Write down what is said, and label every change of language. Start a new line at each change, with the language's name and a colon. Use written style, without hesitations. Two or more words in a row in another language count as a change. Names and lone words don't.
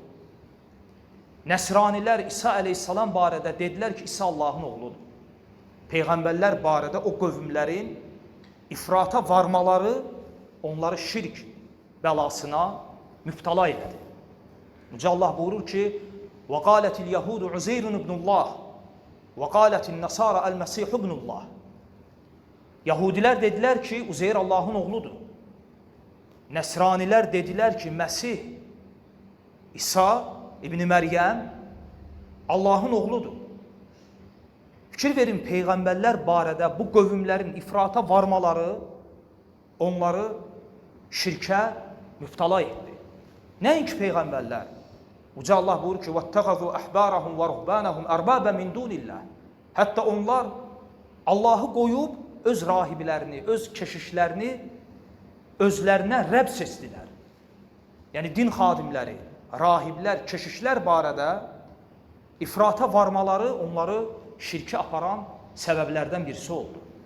Azerbaijani: Nəsranilər İsa əleyhissalam barədə dedilər ki, İsa Allahın oğludur. Peyğəmbərlər barədə o qövmlərin ifrata varmaları onları şirk bəlasına mübtala elədi. Uca Allah buyurur ki,
Arabic: وَقَالَتِ الْيَهُودُ عُزَيْرٌ ابن الله وَقَالَتِ النَّصَارَ الْمَسِيحُ ابن الله.
Azerbaijani: Yahudilər dedilər ki, Üzeyr Allahın oğludur. Nəsranilər dedilər ki, Məsih, İsa İbn Məryəm Allahın oğludur. Fikir verin, Peyğəmbərlər barədə bu qövmlərin ifrata varmaları onları şirkə mübtala etdi. Nəinki Peyğəmbərlər? Uca Allah buyurur ki,
Arabic: وَاتَّخَذُوا أَحْبَارَهُمْ وَرُهْبَانَهُمْ أَرْبَابًا مِنْ دُونِ اللّٰهِ.
Azerbaijani: Hətta onlar Allahı qoyub öz rahiblərini, öz keşişlərini özlərinə Rəbb seçdilər. Yəni, din xadimləri, rahiblər, keşişlər barədə ifrata varmaları onları şirkə aparan səbəblərdən birisi oldu.